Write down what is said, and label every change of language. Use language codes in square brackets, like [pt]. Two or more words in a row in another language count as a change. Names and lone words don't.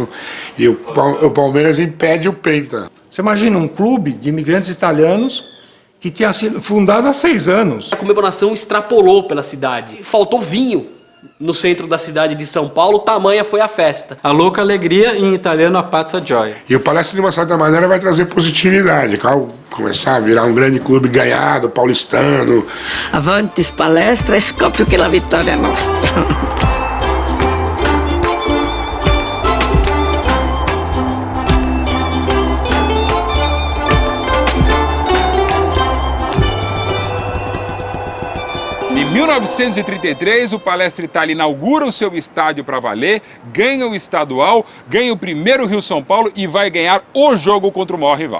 [pt] E o Palmeiras impede o penta. Você imagina um clube de imigrantes italianos que tinha sido fundado há 6 anos. A comemoração extrapolou pela cidade. Faltou vinho no centro da cidade de São Paulo, tamanha foi a festa. A louca alegria, em italiano, [it] a pazza gioia. [pt] E o Palestra, de uma certa maneira, vai trazer positividade. Ao começar a virar um grande clube ganhado, paulistano. [it] Avanti Palestra, scoprio che la vittoria è nostra. [pt] Em 1933, o Palestra Itália inaugura o seu estádio para valer, ganha o estadual, ganha o primeiro Rio-São Paulo e vai ganhar o jogo contra o maior rival.